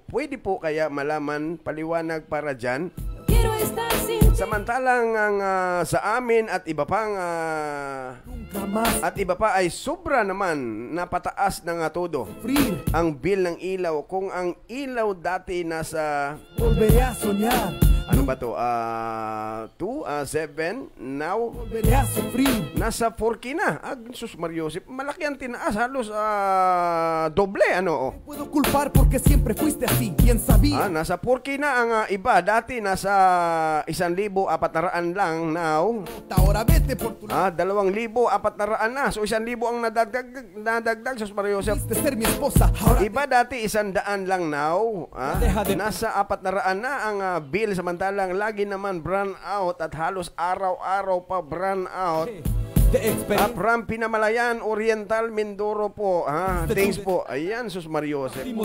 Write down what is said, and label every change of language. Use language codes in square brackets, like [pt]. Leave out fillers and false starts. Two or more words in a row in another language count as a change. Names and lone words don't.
[tl] Pwede po kaya malaman paliwanag para dyan? Samantalang ang sa amin at iba pa ay sobra naman napataas na nga todo ang bill ng ilaw. Kung ang ilaw dati nasa ano ba to? 7 now nasa 4K na. Sus Mario Josep, malaki ang tinaas, halos doble [es] Puedo culpar porque siempre fuiste así. ¿Quién sabía? [tl] Nasa 4K na ang iba. Dati nasa 1,400 lang now. [es] Ahora vete por tu [tl] 2,400 na. So 1,000 ang nadagdag sus Mario Josep. [es] ser mi esposa. [tl] Iba dati 100 lang now. Nasa 400 na ang bill, samantalang lagi naman [en] brand out [tl] at halos araw-araw pa [en] brand out. From Pinamalayan, Oriental Mindoro po. [tl] Thanks po. Ayan, sus Mario Josep.